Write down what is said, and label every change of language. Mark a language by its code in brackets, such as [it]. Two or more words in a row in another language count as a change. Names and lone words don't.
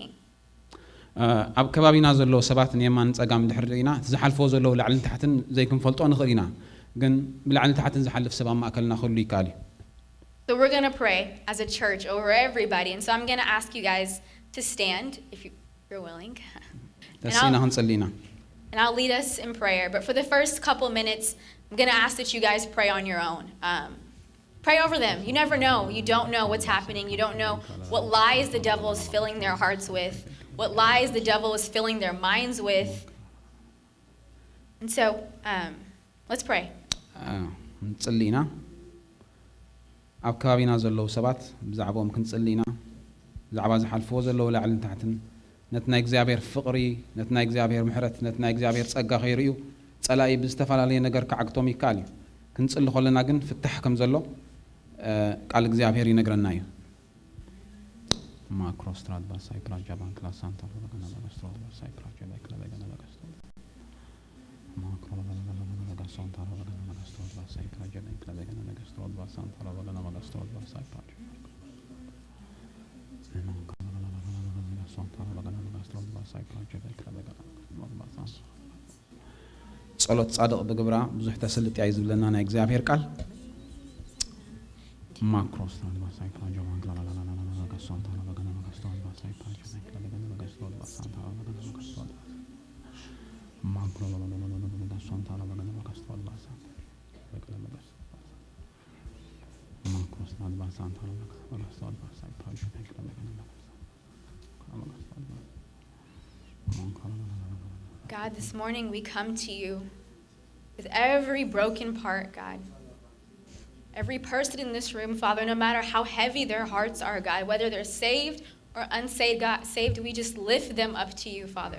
[ti] ኣብ ከባቢና ዘሎ ሰባት ንየማን ጸጋም ድሕር ኢና ዝሓልፎ ዘሎ ላዕልን ታሕትን ዘይክንፈልጦ ንኽእል ኢና ግን ብላዕልን ታሕትን ዝሓልፍ ሰብ ኣብ ማእከልና ክህሉ ይከኣል እዩ [en] So we're going to pray as a church over everybody, and so I'm going to ask you guys to stand if you're willing. [ti] ደስና ክንጸልይና [en] And I'll lead us in prayer, but for the first couple minutes I'm going to ask that you guys pray on your own. Pray over them. You never know. You don't know what's happening. You don't know what lies the devil is filling their hearts with, what lies the devil is filling their minds with. And so, let's pray. [ti] ንጸልይና ኣብ ከባቢና ዘለዉ ሰባት ብዛዕባኦም ክንጸልይና ብዛዕባ ዝሓልፍዎ ዘለዉ ላዕልን ታሕትን ነቲ ናይ እግዚኣብሔር ፍቕሪ ነቲ ናይ እግዚኣብሔር ምሕረት ነቲ ናይ እግዚኣብሔር ጸጋ ኸይርእዩ ጸላኢ ብዝተፈላለየ ነገር ክዓግቶም ይከኣል እዩ ክንጽሊ ከለና ግን ፍታሕ ከም ዘሎ ቃል እግዚአብሔር ይነግረና እዩ ማክሮስትራድ ባሳይ ፕራጃ ባንክ ላሳንታ ለገና ለገስትሮ ባሳይ ፕራጃ ለገና ለገና ለገስትሮ ማክሮ ለገና ለገሳንታ ለገና ለገስትሮ ባሳይ ፕራጃ ለገና ለገና ለገስትሮ ባሳንታ ለገና ለገስትሮ ባሳይ ፕራጃ ጸሎት ጻድቅ በግብራ ብዙሕ ተሰልጥ ያይ ዝብለና ናይ እግዚአብሔር ቃል ማክሮስ ባሳይ ፕራጃ ባንክ ላላላላላ ጋሳንታ ለገና ለገስትሮ ባሳይ ፕራጃ ለገና ለገስትሮ ባሳንታ ለገና ለገስትሮ ማክሮ ለላላላላ ጋሳንታ ለገና ለገስትሮ ባሳንታ ለገና ለገስትሮ ማክሮስ ባሳንታ ለገና ለገስትሮ ባሳይ ፕራጃ ለገና ለገና [en] God, this morning we come to you with every broken part, God. Every person in this room, Father, no matter how heavy their hearts are, God, whether they're saved or unsaved, God, we just lift them up to you, Father.